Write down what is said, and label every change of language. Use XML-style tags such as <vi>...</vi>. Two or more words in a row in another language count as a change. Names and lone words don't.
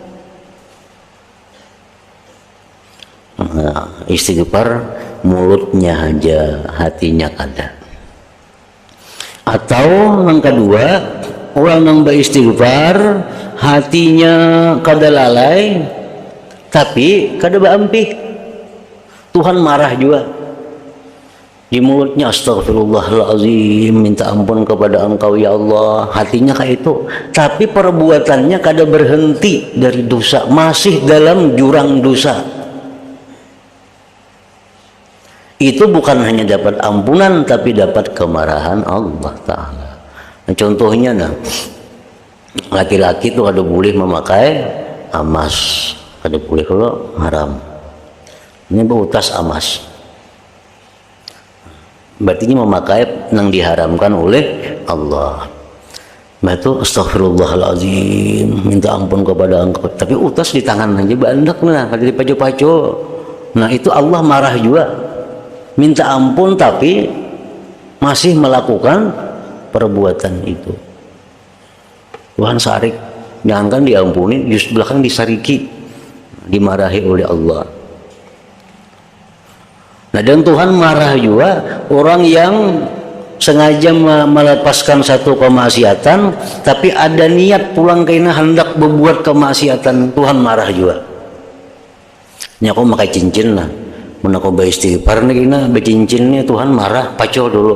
<bjn>Nah, istighfar mulutnya aja, hatinya kada. Atau yang kedua, orang yang beristighfar hatinya kada lalai tapi kada baampih.</bjn> <id>Tuhan marah juga. Di mulutnya astagfirullahalazim, minta ampun kepada Engkau ya Allah, hatinya kayak itu, tapi perbuatannya kada berhenti dari dosa, masih dalam jurang dosa. Itu bukan hanya dapat ampunan tapi dapat kemarahan Allah Ta'ala. Nah, contohnya, nah, laki-laki itu ada boleh memakai emas, ada boleh kalau haram. Ini berutas emas, berarti ini memakai yang diharamkan oleh Allah.</id> <bjn>Nah itu astagfirullahalazim, minta ampun kepada Engkau, tapi utas di tangan aja bandak, nah kada dipaco-paco.</bjn> <id>Nah itu Allah marah juga. Minta ampun tapi masih melakukan perbuatan itu.</id> <bjn>Tuhan sarik, jangankan diampuni, justru belakang disariki, dimarahi oleh Allah.</bjn> <id>Nah, dan Tuhan marah juga orang yang sengaja melepaskan satu kemaksiatan tapi ada niat pulang kena hendak berbuat kemaksiatan, Tuhan marah juga.</id> <bjn>Ini aku pakai cincin lah, mun aku beristighfar nih kena bercincinnya, Tuhan marah, paco dulu.</bjn>